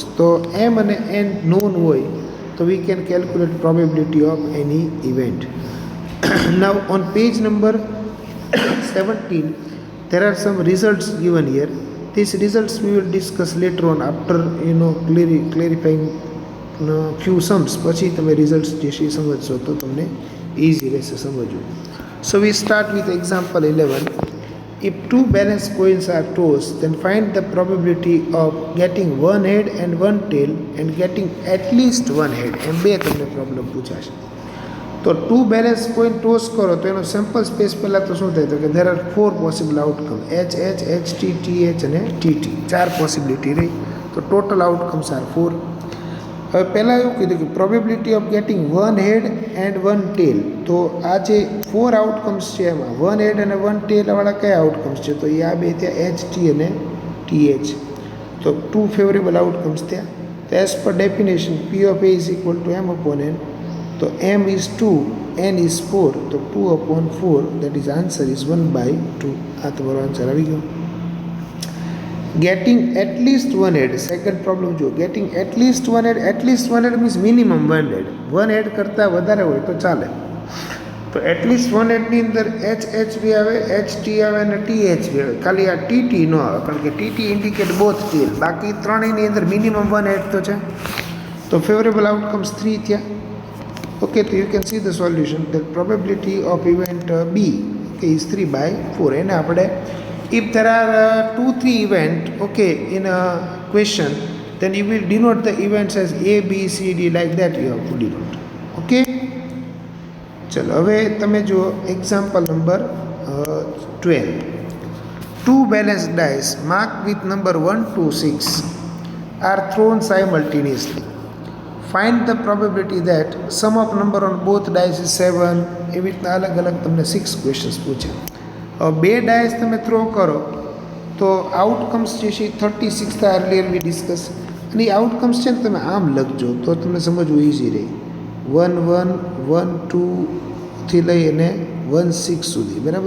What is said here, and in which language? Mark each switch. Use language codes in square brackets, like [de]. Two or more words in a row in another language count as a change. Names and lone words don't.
[en] So m and n known હોય so we can calculate probability of any event. Now on page number 17, there are some results given here. These results we will discuss later on after clarifying few sums. [gu] પછી તમે results જે છે સમજશો તો તમને easy રહેશે સમજવું. [en] So we start with example 11. If 2 balanced coins are tossed, then find the probability of getting one head and one tail and getting at least one head. [gu] એમ બે તમને પ્રોબ્લેમ પૂછાશે. તો 2 [en] balance coin toss [gu] કરો તો એનો [en] sample space [gu] પહેલાં તો શું થાય તો કે [en] there are 4 possible outcome, [gu] H, HT, TH અને TT, 4 પોસિબિલિટી રહી. [en] તો total outcomes are 4. [gu] હવે પહેલાં એવું કીધું કે [en] probability of getting one head and one tail. [gu] તો આ જે 4 આઉટકમ્સ છે એમાં [en] one head [gu] અને [en] one tailવાળા [gu] કયા આઉટકમ્સ છે તો એ આ બે ત્યાં HT અને TH. [en] તો 2 favorable outcomes ત્યાં. તો as per definition P of A is equal to m upon n. તો m is 2, n is 4, તો 2 upon 4, that is answer is 1/2. [gu] આ તમારો આન્સર આવી ગયો. [en] Getting at least one head, second problem જો getting at least one head means minimum one head. one head [gu] કરતાં વધારે હોય તો ચાલે. તો [en] at least one head [gu] ની અંદર HH બી આવે, HT આવે અને TH બી આવે. ખાલી આ TT ન આવે કારણ કે TT [en] indicate both tail. [gu] બાકી ત્રણેયની અંદર [en] minimum one head [gu] તો છે. તો [en] favorable outcomes [gu] 3 થયા. [en] Okay, so you can see the solution. The probability of event B okay, is 3 by 4. And આપણે if there are 2-3 event, okay, in a question, then you will denote the events as A, B, C, D, like that you have to denote. [gu] Okay, ચલો હવે તમે જુઓ [en] example number [gu] 12. [en] Two balanced dice marked with number 1 to 6 are thrown simultaneously. Find the probability that sum of number on both dice is 7. [gu] એવી રીતના અલગ અલગ તમને 6 ક્વેશ્ચન્સ પૂછે. હવે બે ડાયસ તમે થ્રો કરો તો આઉટકમ્સ જે છે 36 થાય, [en] earlier we discuss. [gu] અને એ આઉટકમ્સ છે ને તમે આમ લખજો તો તમને સમજવું ઇઝી રહે. 1 1 1 2થી લઈ અને 1 6 સુધી, બરાબર.